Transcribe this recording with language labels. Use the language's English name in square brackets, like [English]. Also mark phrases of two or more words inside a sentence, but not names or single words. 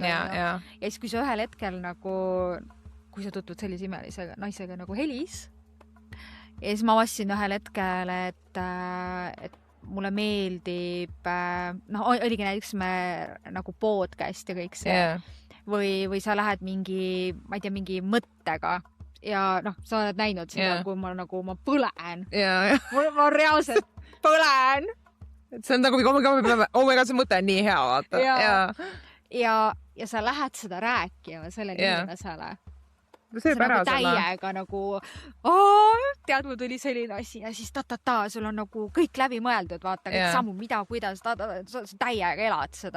[Estonian] Ja siis, kui sa ühel hetkel nagu, kui sa tutvud sellise imelise naisega nagu Helis, ja siis ma avastasin ühel hetkel, et mulle meeldib, oligi näiteks me nagu podcast ja kõik see. Või sa lähed mingi, ma ei tea, mingi mõttega ja sa oled näinud seda, kui ma põlen. Ma reaalselt põlen. See on nagu, [English] oh my god, [Estonian] see mõte on nii hea, vaata. Ja sa lähed seda rääkima sellele inimesele. See nagu täiega nagu, tead, mul tuli selline asi ja siis sul on nagu kõik läbi mõeldud, vaata, kõik sammu, mida, kuidas, sa täiega elad seda.